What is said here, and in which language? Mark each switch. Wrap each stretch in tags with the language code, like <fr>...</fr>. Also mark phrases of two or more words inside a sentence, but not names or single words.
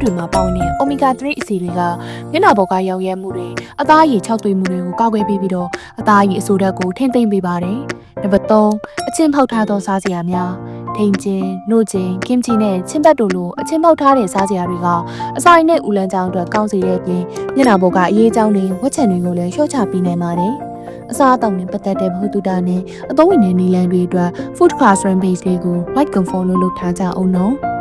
<my>တွေမှာပါဝင်တဲ့ omega 3အဆီတွေကမျက်နှာပေါ်ကရောင်ရဲမှုတွေအသားရည်ခြောက်သွေးမှုတွေကိုကာကွယ်ပေးပြီးတော့အသားရည်အဆိုဓာတ်ကိုထိမ့်သိမ့်ပေးပါတယ်။နံပါတ်3အချင်းဖောက်ထားသောစားစရာများထိန်ချင်း၊နှုတ်ချင်း၊ကင်ချီနဲ့ချင်းပတ်တို့လိုအချင်းပေါက်ထားတဲ့စားစရာတွေကအစာရည်နဲ့ဥလန်းချောင်းအတွက်ကောင်းစေတဲ့အပြင်မျက်နှာပေါ်ကအရေးအကြောင်းတွေဝက်ချံတွေကိုလည်းလျှော့ချပေးနိုင်ပါတယ်။အစားအသောက်နဲ့ပတ်သက်တဲ့ဗဟုသုတနဲ့အသုံးဝင်တဲ့နည်းလမ်းတွေအတွက်</my> <en>food classroom base</en> <my>တွေကို</my> <en>like confirm</en> <my>လုပ်ထားကြအောင်နော်။</my>